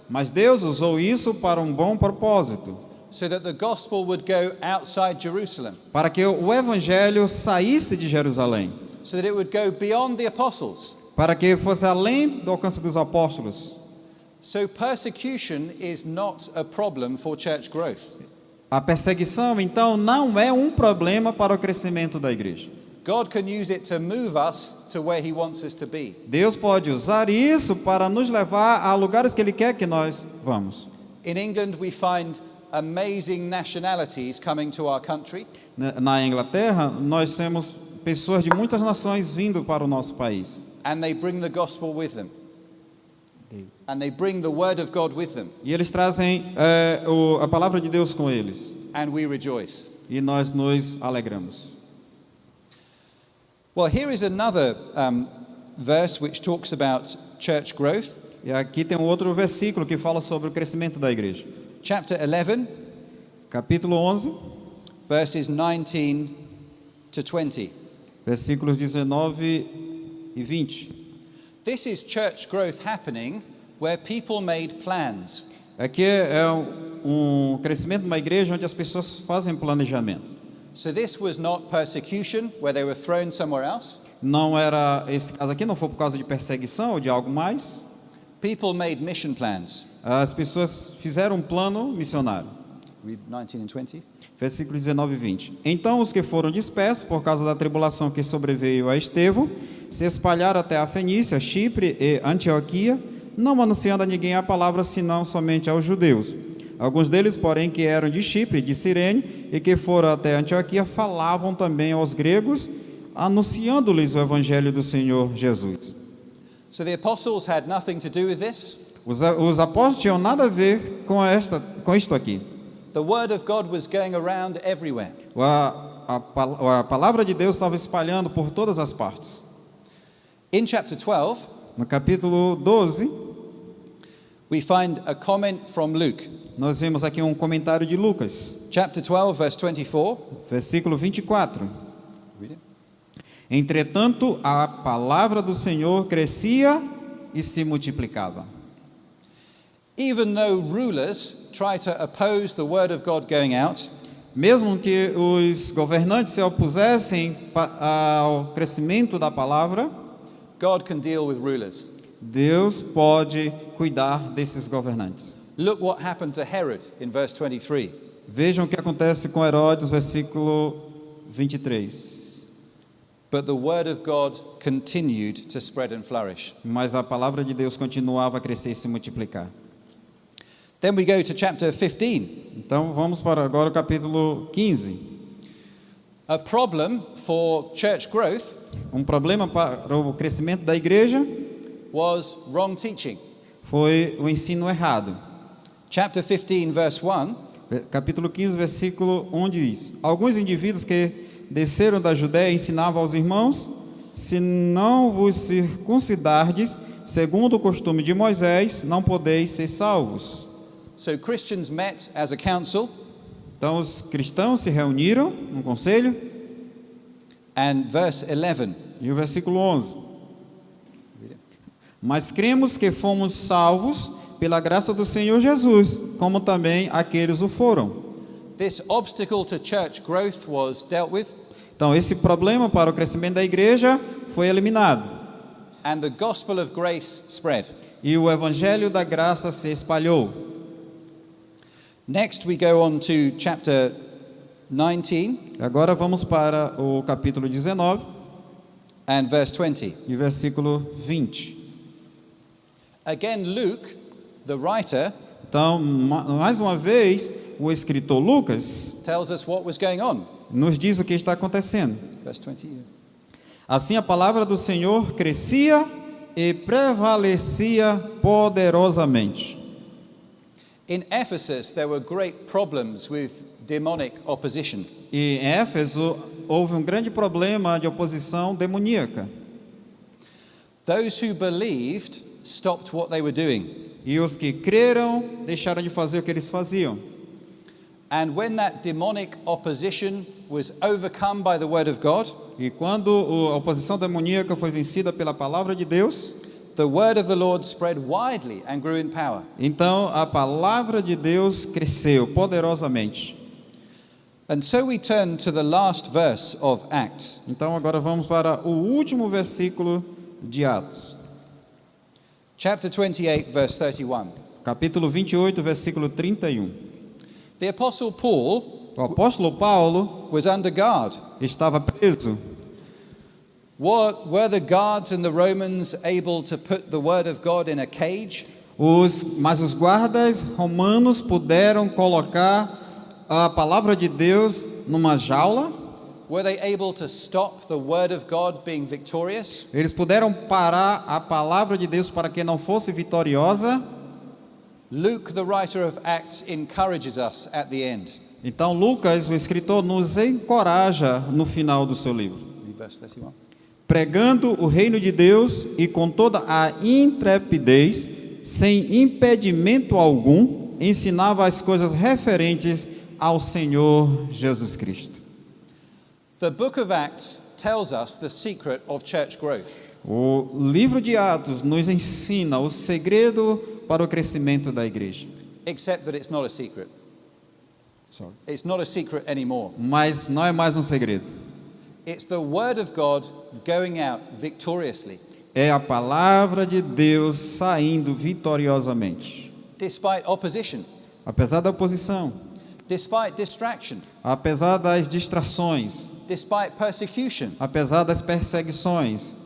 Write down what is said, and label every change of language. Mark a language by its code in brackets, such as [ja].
[pt] Mas Deus usou isso para um bom propósito, [en] so that the gospel would go outside Jerusalem, [pt] para que o evangelho saísse de Jerusalém, [en] so that it would go beyond the apostles. [pt] para que fosse além do alcance dos apóstolos. [en] So persecution is not a problem for church growth. [pt] A perseguição, então, não é um problema para o crescimento da igreja. [en] God can use it to move us to where He wants us to be. [pt] Deus pode usar isso para nos levar a lugares que Ele quer que nós vamos. [en] In England, we find amazing nationalities coming to our country. [pt] Na Inglaterra, nós temos pessoas de muitas nações vindo para o nosso país. [en] And they bring the gospel with them. And they bring the word of God with them. [pt] E eles trazem a palavra de Deus com eles. [en] And we rejoice. [pt] E nós nos alegramos. [en] Well, here is another verse which talks about church growth. [pt] E aqui tem um outro versículo que fala sobre o crescimento da igreja. [en] Chapter 11, [pt] Capítulo 11, [en] verses 19 to 20. [pt] versículos 19 e 20. [en] This is church growth happening where people made plans. [pt] Aqui é um crescimento de uma igreja onde as pessoas fazem planejamento. [en] So this was not persecution where they were thrown somewhere else. [pt] Não era, esse caso aqui não foi por causa de perseguição ou de algo mais. [en] People made mission plans. [pt] As pessoas fizeram um plano missionário. [en] Read 19 and 20. [pt] Versículos 19 e 20. Então os que foram dispersos por causa da tribulação que sobreveio a Estevão se espalharam até a Fenícia, Chipre e Antioquia, não anunciando a ninguém a palavra senão somente aos judeus. Alguns deles, porém, que eram de Chipre e de Cirene e que foram até Antioquia, falavam também aos gregos, anunciando-lhes o evangelho do Senhor Jesus. [en] So the apostles had nothing to do with this. [pt] Os apóstolos tinham nada a ver com isto aqui. [en] The word of God was going around everywhere. [pt] A palavra de Deus estava espalhando por todas as partes. [en] In chapter 12, [pt] No capítulo 12, [en] we find a comment from Luke. [pt] nós vemos aqui um comentário de Lucas, [en] Chapter 12, verse 24. [pt] versículo 24. [en] Read it. [pt] Entretanto, a palavra do Senhor crescia e se multiplicava. [en] Even though rulers try to oppose the word of God going out, [pt] Mesmo que os governantes se opusessem ao crescimento da palavra, [en] God can deal with rulers. [pt] Deus pode cuidar desses governantes. [en] Look what happened to Herod in verse 23. [pt] Vejam o que acontece com Herodes, versículo 23. [en] But the word of God continued to spread and flourish. [pt] Mas a palavra de Deus continuava a crescer e se multiplicar. [en] Then we go to chapter 15. [pt] Então vamos para agora o capítulo 15. [en] A problem for church growth [pt] Um problema para o crescimento da igreja [en] was wrong teaching. [pt] foi o ensino errado. [en] Chapter 15, verse 1. [pt] Capítulo 15, versículo 1 diz: Alguns indivíduos que desceram da Judéia ensinavam aos irmãos: se não vos circuncidardes, segundo o costume de Moisés, não podeis ser salvos. [en] So Christians met as a council, [pt] Então os cristãos se reuniram num conselho, [en] and verse 11. [pt] e o versículo 11: Mas cremos que fomos salvos pela graça do Senhor Jesus, como também aqueles o foram. [en] This obstacle to church growth was dealt with, [pt] Então esse problema para o crescimento da igreja foi eliminado, [en] and the gospel of grace spread. [pt] e o evangelho da graça se espalhou. [en] Next we go on to chapter 19 [pt] Agora vamos para o capítulo 19 [en] and verse 20. [pt] e versículo 20. [en] Again, Luke, the writer, [pt] Então, mais uma vez, o escritor Lucas [en] tells us what was going on. [pt] nos diz o que está acontecendo. [en] Verse 20. [pt] Assim a palavra do Senhor crescia e prevalecia poderosamente. [en] In Ephesus, there were great problems with demonic opposition. [pt] E em Éfeso houve um grande problema de oposição demoníaca. [en] Those who believed stopped what they were doing. [pt] E os que creram deixaram de fazer o que eles faziam. [en] And when that demonic opposition was overcome by the word of God, [pt] E quando a oposição demoníaca foi vencida pela palavra de Deus, [en] the word of the Lord spread widely and grew in power. [pt] então a palavra de Deus cresceu poderosamente. [en] And so we turn to the last verse of Acts, [pt] Então agora vamos para o último versículo de Atos. [en] chapter 28, verse 31. [pt] Capítulo 28, versículo 31. [en] The apostle Paul [pt] O apóstolo Paulo [en] was under guard. [pt] estava preso. [en] Were the guards and the Romans able to put the word of God in a cage? [pt] Mas os guardas romanos puderam colocar a palavra de Deus numa jaula. [en] Were they able to stop the word of God being victorious? [pt] Eles puderam parar a palavra de Deus para que não fosse vitoriosa. [en] Luke, the writer of Acts, encourages us at the end. [pt] Então Lucas, o escritor, nos encoraja no final do seu livro. [en] Read verse 31. [pt] pregando o reino de Deus e com toda a intrepidez, sem impedimento algum, ensinava as coisas referentes ao Senhor Jesus Cristo. [en] The book of Acts tells us the secret of church growth. [pt] O livro de Atos nos ensina o segredo para o crescimento da igreja. [en] Except that it's not a secret. It's not a secret anymore. [pt] Mas não é mais um segredo. [en] It's the word of God going out victoriously, [pt] É a palavra de Deus saindo vitoriosamente. [en] despite opposition, [pt] Apesar da oposição, [en] despite distraction, [pt] apesar das distrações, [en] despite persecution, [pt] apesar das perseguições,